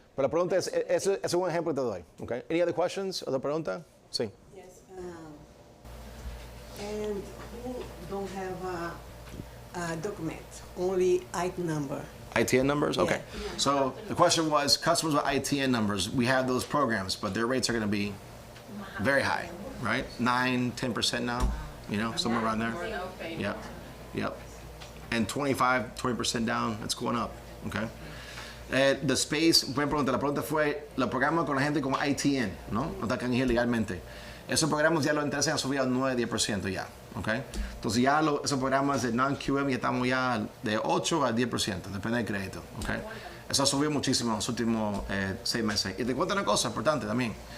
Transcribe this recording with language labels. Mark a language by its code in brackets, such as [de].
[es] Pero la pregunta es un ejemplo que te doy. [en] Okay? Any other questions? [es] ¿Otra pregunta? Sí. [en] Yes. And who don't have a document, only IT number? ITN numbers? Okay. Yeah. So the question was customers with ITN numbers, we have those programs, but their rates are going to be very high, right? 9, 10% now, somewhere around there. Yep. And 20% down, it's going up, okay? The space, [es] la pregunta fue, los programas con la gente con ITN, ¿no? No están aquí legalmente. Esos programas ya los intereses han subido al 9-10% ya, ¿ok? Entonces ya esos programas de non-QM ya estamos ya de 8 a 10%, depende del crédito, ¿ok? Eso ha subido muchísimo en los últimos 6 meses. Y te cuento una cosa importante también.